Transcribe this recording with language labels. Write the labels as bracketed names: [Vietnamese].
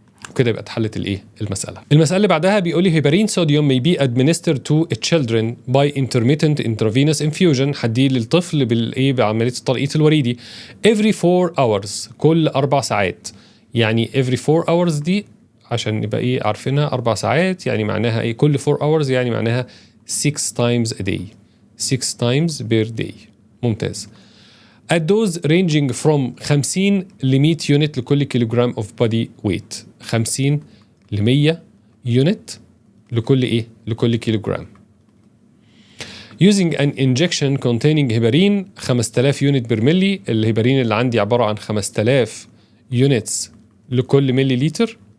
[Arabic] وكده يبقى اتحلت المساله اللي بعدها بيقول لي [English] heparin sodium may be administered to children by intermittent intravenous infusion. [Arabic] هديه للطفل بعمليه التلقيط الوريدي [English] every 4 hours، [Arabic] كل 4 ساعات. يعني [English] every 4 hours [Arabic] دي عشان نبقى عارفينها 4 ساعات يعني معناها كل 4 hours يعني معناها [English] 6 times a day، 6 times per day. [Arabic] ممتاز. [English] at dose ranging from 50 ل 100 [Arabic] يونت لكل كيلوغرام [English] of body weight. [Arabic] 50 ل 100 يونت لكل كيلوغرام. [English] using an injection containing heparin 5000 [Arabic] يونت بر ملي. الهيبارين اللي عندي عبارة عن 5000 يونتس لكل ملي لتر.